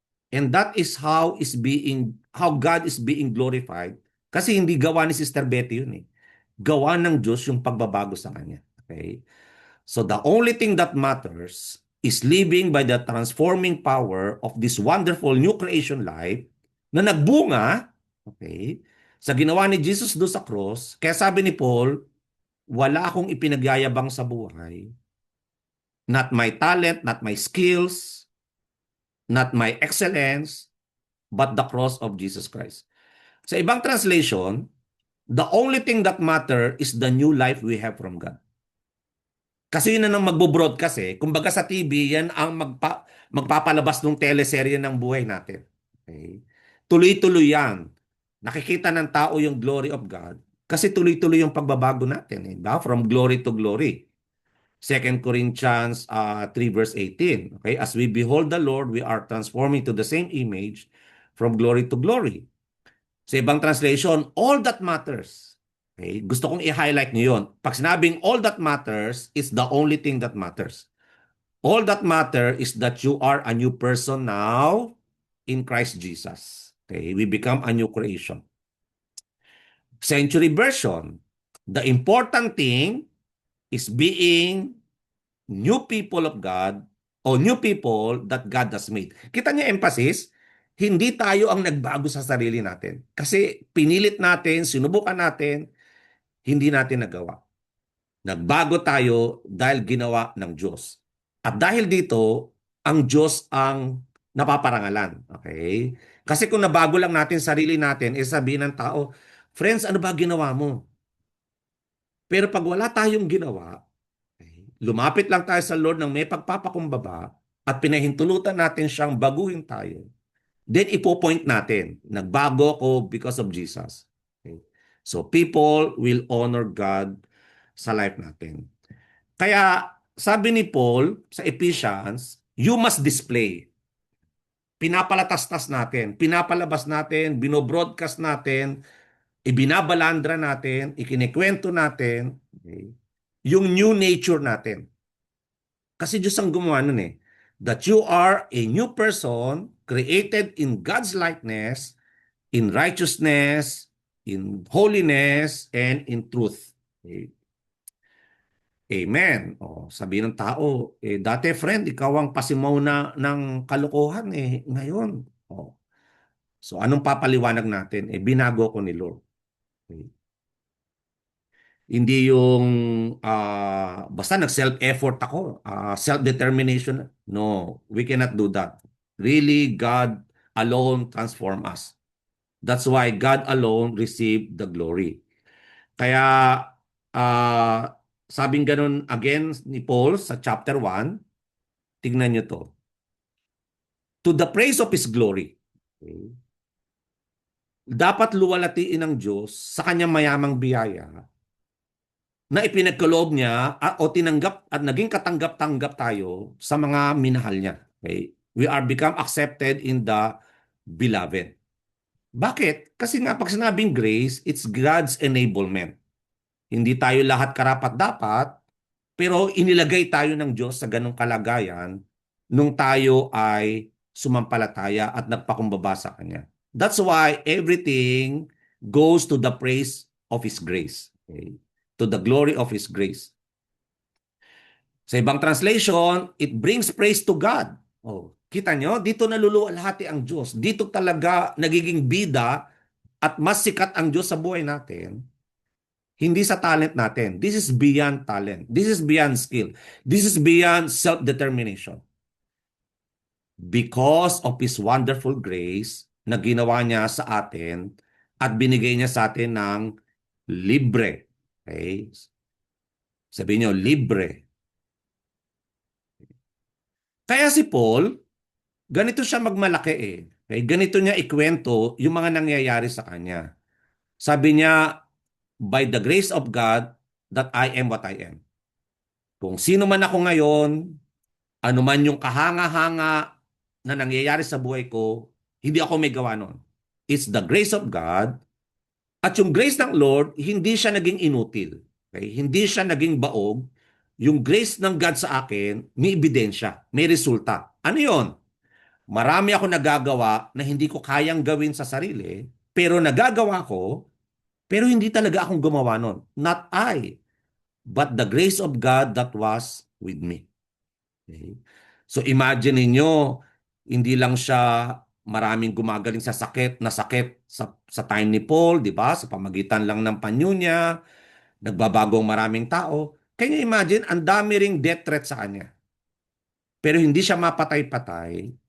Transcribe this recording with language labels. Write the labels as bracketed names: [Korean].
[English] And that is how God is being glorified. [Filipino] Kasi hindi gawa ni Sister Betty yun eh. Gawa ng Diyos yung pagbabago sa kanya. [English] Okay? So the only thing that matters is living by the transforming power of this wonderful new creation life [Filipino] na nagbunga, okay, sa ginawa ni Jesus doon sa cross. Kaya sabi ni Paul, wala akong ipinagyayabang sa buhay. [English] Not my talent, not my skills, not my excellence, but the cross of Jesus Christ. [Filipino] Sa ibang [English] translation, the only thing that matter is the new life we have from God. [Filipino] Kasi yun na nang magbo-broadcast eh. Kumbaga sa TV, yan ang magpapalabas ng teleserye ng buhay natin. Okay? Tuloy-tuloy yan. Nakikita ng tao yung [English] glory of God [Filipino] kasi tuloy-tuloy yung pagbabago natin. Eh, ba? [English] From glory to glory. 2 Corinthians 3 verse 18. Okay? As we behold the Lord, we are transforming to the same image from glory to glory. [Filipino] Sa ibang translation, [English] all that matters. Okay? [Filipino] Gusto kong i-highlight nyo yun. Pag sinabing [English] all that matters, is the only thing that matters. All that matter is that you are a new person now in Christ Jesus. Okay? We become a new creation. Century version, the important thing is being new people of God [Filipino] o [English] new people that God has made. [Filipino] Kita niyo emphasis? Hindi tayo ang nagbago sa sarili natin. Kasi pinilit natin, sinubukan natin, hindi natin nagawa. Nagbago tayo dahil ginawa ng Diyos. At dahil dito, ang Diyos ang napaparangalan. Okay? Kasi kung nabago lang natin sarili natin, sabihin ng tao, friends, ano ba ginawa mo? Pero pag wala tayong ginawa, okay, lumapit lang tayo sa Lord ng may pagpapakumbaba at pinahintulutan natin siyang baguhin tayo. then ipo-point natin, nagbago ako [English] because of Jesus. Okay? So people will honor God [Filipino] sa life natin. Kaya sabi ni Paul sa Ephesians, [English] you must display. [Filipino] Pinapalatastas natin, pinapalabas natin, binobroadcast natin, ibinabalandra natin, ikinikwento natin, okay, yung new nature natin. Kasi Diyos ang gumawa nun eh. [English] That you are a new person created in God's likeness, in righteousness, in holiness, and in truth. Okay. Amen. [Filipino] O, sabi ng tao, dati friend, ikaw ang pasimaw na ng kalokohan eh. Ngayon. O. So anong papaliwanag natin? Binago ko ni Lord. Okay. Hindi yung basta nag-self-effort ako, [English] self-determination. No, we cannot do that. Really, God alone transform us. That's why God alone received the glory. [Filipino] Kaya sabing ganun again ni Paul sa chapter 1, tignan nyo to. [English] To the praise of His glory. Okay. [Filipino] Dapat luwalatiin ng Diyos sa kanyang mayamang biyaya na ipinagkaloob niya o tinanggap at naging katanggap-tanggap tayo sa mga minahal niya. [English] Okay? We are become accepted in the beloved. [Filipino] Bakit? Kasi nga pag sinabing grace, [English] it's God's enablement. [Filipino] Hindi tayo lahat karapat-dapat, pero inilagay tayo ng Diyos sa ganong kalagayan nung tayo ay sumampalataya at nagpakumbaba sa Kanya. [English] That's why everything goes to the praise of His grace. Okay? To the glory of His grace. [Filipino] Sa ibang [English] translation, it brings praise to God. [Filipino] Oh, kita nyo, dito naluluwalhati ang Diyos. Dito talaga nagiging bida at mas sikat ang Diyos sa buhay natin. Hindi sa talent natin. [English] This is beyond talent. This is beyond skill. This is beyond self-determination. Because of His wonderful grace [Filipino] na ginawa niya sa atin at binigay niya sa atin ng libre. Okay? Sabihin niyo, libre. Kaya si Paul, ganito siya magmalaki eh. Okay? Ganito niya ikwento yung mga nangyayari sa kanya. Sabi niya, [English] by the grace of God, that I am what I am. [Filipino] Kung sino man ako ngayon, ano man yung kahanga-hanga na nangyayari sa buhay ko, hindi ako may gawa nun. [English] It's the grace of God. [Filipino] At yung grace ng Lord, hindi siya naging inutil. Okay? Hindi siya naging baog. Yung grace ng God sa akin, may ebidensya, may resulta. Ano yon? Marami ako nagagawa na hindi ko kayang gawin sa sarili, pero nagagawa ko, pero hindi talaga akong gumawa nun. [English] Not I, but the grace of God that was with me. Okay? [Filipino] So imagine niyo, hindi lang siya maraming gumagaling sa sakit sa time ni Paul, di ba? Sa pamagitan lang ng panyo niya, nagbabago ang maraming tao. [English] Can you imagine, [Filipino] ang dami ring death threat sa kanya. Pero hindi siya mapatay-patay.